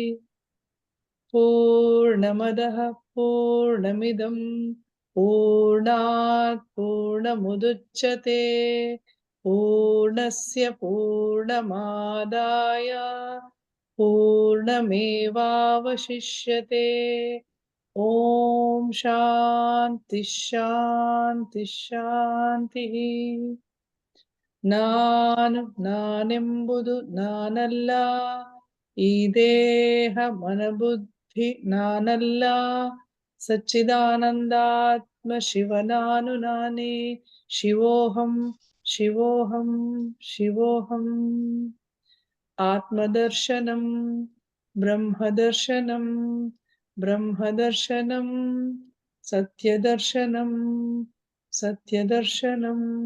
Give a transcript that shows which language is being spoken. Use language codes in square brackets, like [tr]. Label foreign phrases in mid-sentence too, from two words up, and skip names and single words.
[sa] पूर्णमदः पूर्णमिदं पूर्णात् पूर्णमुदच्यते पूर्णस्य पूर्णमादाय पूर्णमेवावशिष्यते। ओम शांति शांति शांति। [kn] ನಾನೆಂಬುದು ನಾನಲ್ಲ, ಈ ದೇಹ ಮನಬುದ್ಧಿ ನಾನಲ್ಲ, ಸಚ್ಚಿದಾನಂದಾತ್ಮ ಶಿವನಾನು ನಾನೇ. [sa] ಶಿವೋಹಂ ಶಿವೋಹಂ ಶಿವೋಹಂ. ಆತ್ಮದರ್ಶನಂ ಬ್ರಹ್ಮದರ್ಶನಂ ಬ್ರಹ್ಮದರ್ಶನಂ, ಸತ್ಯದರ್ಶನಂ ಸತ್ಯದರ್ಶನಂ.